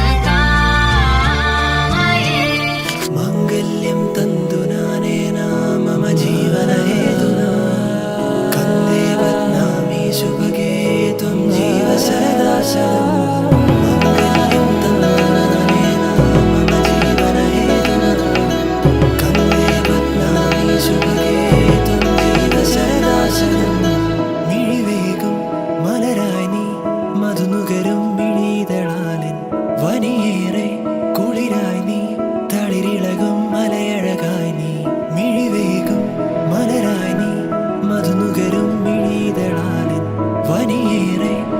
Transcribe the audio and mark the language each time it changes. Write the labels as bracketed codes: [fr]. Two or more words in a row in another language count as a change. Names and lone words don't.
[sa] कामये माङ्गल्यं तन्तु नानेन मम जीवन हेतुना कन्दे बध्नामि शुभगे त्वं जीव सदा शतम् माङ्गल्यं तन्तुनानेन मम जीवन हेतुना कन्दे बध्नामि शुभगे त्वं जीव सदा शतम् [ml] मिഴിവേകും മലരായി നീ മധുനുകരും മിഴിതളാലിൻ വനിയേറെ കുളിരായി നീ തളിരിളകും മലയഴകായി നീ മിഴിവേകും മലരായി നീ മധുനുകരും മിഴിതളാലിൻ വനിയേറെ